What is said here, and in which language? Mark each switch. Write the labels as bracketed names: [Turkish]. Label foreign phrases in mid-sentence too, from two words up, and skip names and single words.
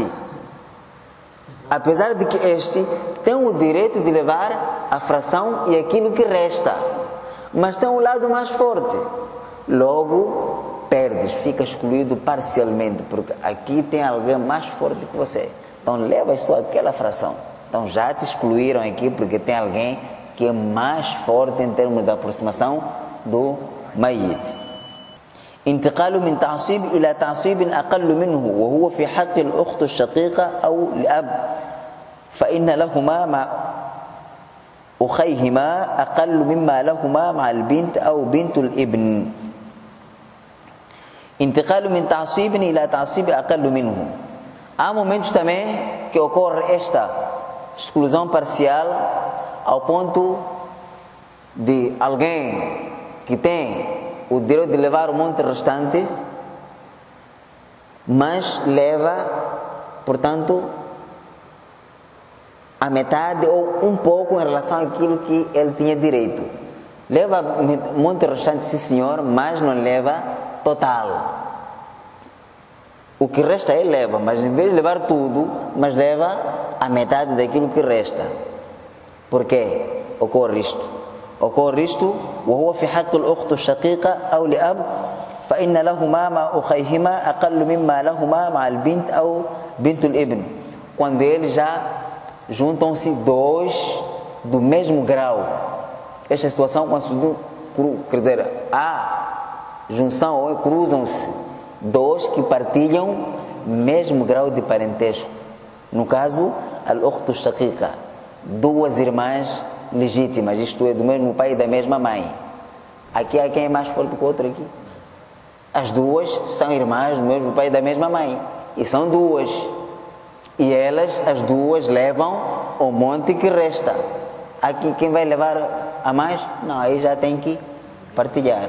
[Portuguese] Apesar de que este tem o direito de levar a fração e aquilo que resta, mas tem um lado mais forte. Logo, perdes, fica excluído parcialmente, porque aqui tem alguém mais forte que você. Então, levas só aquela fração. Então, já te excluíram aqui porque tem alguém que é mais forte em termos de aproximação do mayit. [Arabic] انتقال من تعصيب إلى تعصيب أقل منه وهو في حق الأخت الشقيقة أو الأب فإن لهما مع أخيهما أقل مما لهما مع البنت أو بنت الابن. انتقال من تعصيب إلى تعصيب أقل منه. [Portuguese] Há momentos também que ocorre esta exclusão parcial ao ponto de alguém que tem o direito de levar o monte restante, mas leva, portanto, a metade ou um pouco em relação àquilo que ele tinha direito. Leva o monte restante, sim senhor, mas não leva total. O que resta ele leva, mas em vez de levar tudo, mas leva a metade daquilo que resta. Por quê? Ocorre isto. [Arabic] وهو في حق الأخت الشقيقة أو لأب فإن لهما مع أخيهما أقل مما لهما مع البنت أو بنت الابن. [Portuguese] Quando eles já juntam-se dois do mesmo grau. Esta situação, quando quer dizer, há junção ou cruzam-se dois que partilham mesmo grau de parentesco. No caso, [Arabic] الأخت شقيقة, [Portuguese] duas irmãs legítimas, isto é, do mesmo pai e da mesma mãe. Aqui há quem é mais forte que o outro aqui. As duas são irmãs do mesmo pai e da mesma mãe. E são duas. E elas, as duas, levam o monte que resta. Aqui quem vai levar a mais? Não, aí já tem que partilhar.